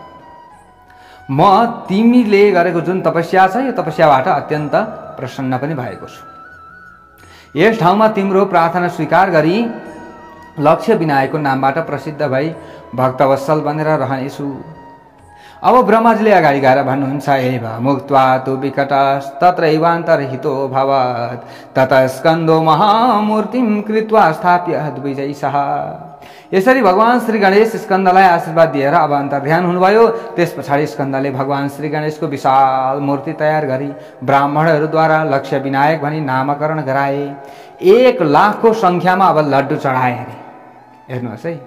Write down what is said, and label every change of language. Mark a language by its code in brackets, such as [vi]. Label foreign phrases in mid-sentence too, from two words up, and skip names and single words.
[ne] म तिमीले गरेको जुन तपस्या छ यो तपस्याबाट अत्यन्त प्रसन्न पनि भएको छु। यस ठाउँमा तिम्रो प्रार्थना स्वीकार गरी लक्ष्य विनायकको नामबाट प्रसिद्ध भई भक्तवत्सल बनेर रहनेछु। अब ब्रह्माजीले अगाडि गएर भन्नुहुन्छ, [sa] एव मुक्त्वा तु विकटस्तत्रैवान्तर्हितो भवत् ततः स्कन्दो महामूर्तिं कृत्वा स्थाप्य द्विजैषः। [ne] यसरी भगवान श्री गणेश स्कन्दलाई आशीर्वाद दिएर अब अन्तर्ध्यान हुनुभयो। त्यस पछाडि स्कन्दले भगवान श्री गणेशको विशाल मूर्ति तयार गरी ब्राह्मणहरूद्वारा लक्ष्य विनायक भनी नामकरण गराए। 1,00,000को संख्यामा अब लड्डु चढाए अरे, हेर्नुहोस् है।